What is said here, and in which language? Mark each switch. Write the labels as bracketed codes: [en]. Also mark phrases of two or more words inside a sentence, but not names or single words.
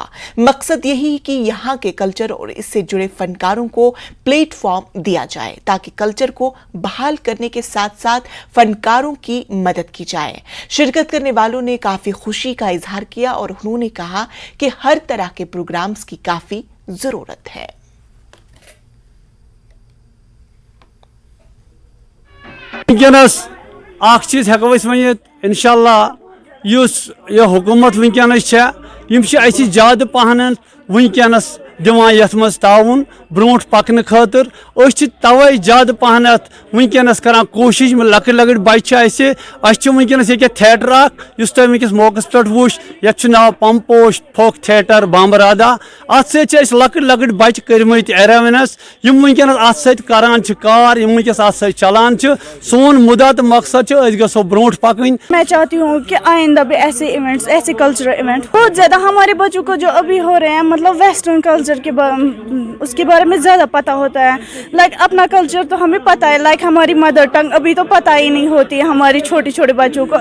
[ur] مقصد یہی کہ یہاں کے کلچر اور اس سے جڑے فنکاروں کو پلیٹ فارم دیا جائے تاکہ کلچر کو بحال کرنے کے ساتھ ساتھ فنکاروں کی مدد کی جائے. شرکت کرنے والوں نے کافی خوشی کا اظہار کیا اور انہوں نے کہا کہ ہر طرح کے پروگرامز کی کافی ضرورت ہے. [ks] वनकस चीज हेको वनित इंशाअल्लाह यह हुकूमत वनकस ज्यादा पहन वनकस दिवान यथ मज ताउन ब्रोट पकन खतर तवे ज्यादा पहन वनकस करान कोशिश लकट लकट बच्चे वनकस ये थिएटर उस तुम वनकस मौकस पे वुच ये नाव पम्पोश फोक थिएटर बामरादा अत लकट लकट बच्चे कर्मत एरेवनस वनकस अत सरान कार वनकस अत चलान सोन मुद्दा तो मकसद गो ब्रोट पकन। [ur] میں چاہتی ہوں کہ آئندہ بھی ایسے ایونٹس، ایسے [en] cultural event [ur] بہت زیادہ ہمارے بچوں کو جو ابھی ہو رہے ہیں، مطلب [en] western culture [ur] کے اس کے بارے میں زیادہ پتا ہوتا ہے. لائک اپنا کلچر تو ہمیں پتا ہے، لائک ہماری [en] mother tongue [ur] ابھی تو پتا ہی نہیں ہوتی ہے ہماری چھوٹے چھوٹے بچوں کو.